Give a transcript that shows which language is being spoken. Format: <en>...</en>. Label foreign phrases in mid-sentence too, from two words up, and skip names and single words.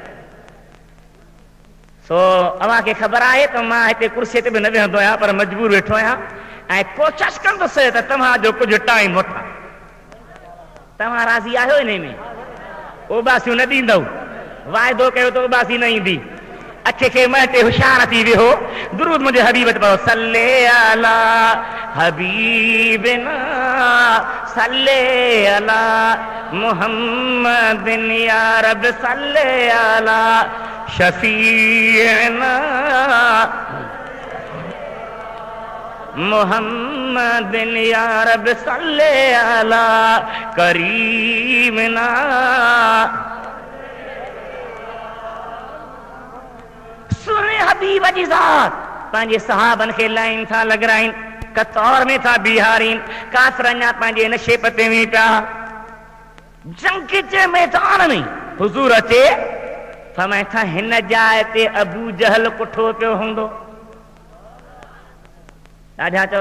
<sd>सो अव्हांखे ख़बर आहे त मां हिते कुर्सीअ ते बि न वेहंदो आहियां, पर मजबूर वेठो आहियां ऐं कोशिशि कंदुसि त तव्हांजो कुझु टाइम वठां। तव्हां राज़ी आहियो इन में? उबासियूं न ॾींदव, वाइदो कयो त उबासी न ईंदी। अख खे महटे होशियार थी वियो। दुरूद मुंहिंजे हबीब ते पढ़ो,</sd> <ar>صل على حبيبنا صل على محمد يا رب صل على شفيعنا محمد يا رب صل على كريمنا.</ar> <sd>सुने हबीब जी ज़ात पंहिंजे सहाबनि खे लाइन था लॻराइनि। कतौर में था बिहारीन काफिर अञा पंहिंजे नशे पते में पिया जंग जे मैदान में हुजूर अचे फरमाए था हिन जाइ ते अबू जहल कुठो पियो हूंदो ॾाढा चओ</sd>